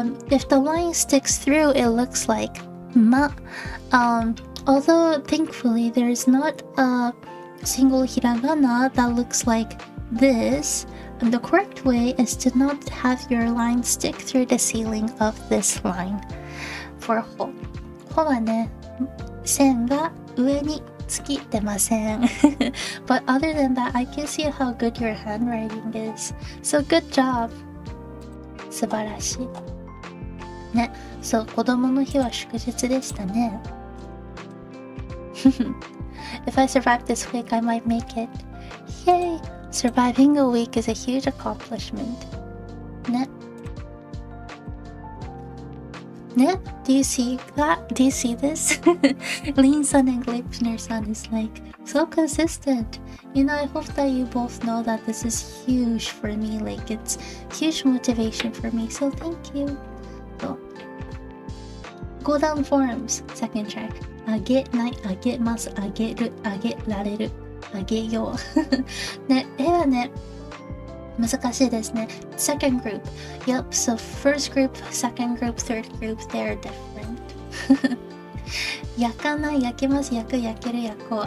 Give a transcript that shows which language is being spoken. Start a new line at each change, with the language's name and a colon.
English: If the line sticks through, it looks like ma. Although thankfully there's not a single hiragana that looks like this, the correct way is to not have your line stick through the ceiling of this line. For ho.
Japanese: Ho はね、線が上に突き出ません。
English: But other than that, I can see how good your handwriting is. So good job.
Japanese: 素晴らしい。ね、そう、子供の日は祝日でしたね。
English: If I survive this week, I might make it. Yay! Surviving a week is a huge accomplishment.
Japanese: ね。
English: ね?Do you see that? Do you see this? Lean-san and Gleipner-san is like so consistent. You know, I hope that you both know that this is huge for me. Like, it's huge motivation for me. So thank you. So, go down forms. Second track.
Japanese: あげない、あげます、あげる、あげられる、あげよう。ね、絵はね、難しいですね。
English: Second group. Yep, so first group, second group, third group, they're different.
Japanese: 焼かない、焼けます、焼く、焼ける、焼こう。